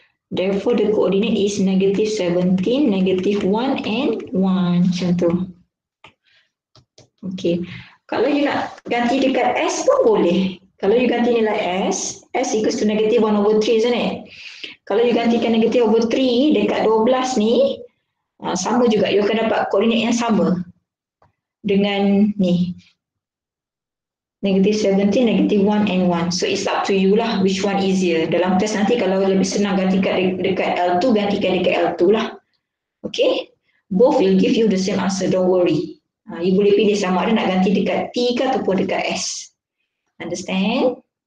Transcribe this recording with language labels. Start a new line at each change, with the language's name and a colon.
English: Therefore, the coordinate is negative 17, negative 1 and 1.
Malay: Macam tu. Okay. Kalau you nak ganti dekat S pun boleh. Kalau
English: you
Malay: ganti nilai
English: S equals to negative 1 over 3, isn't it?
Malay: Kalau you gantikan
English: negative over 3
Malay: dekat 12 ni, sama juga. You akan dapat koordinat yang sama dengan ni.
English: Negative 17, negative 1 and 1. So it's up to you lah which one easier.
Malay: Dalam test nanti kalau lebih senang gantikan dekat L2, gantikan dekat L2 lah. Okay?
English: Both will give you the same answer, don't worry.
Malay: You boleh pilih sama ada nak ganti dekat T ke ataupun dekat S.
English: Understand?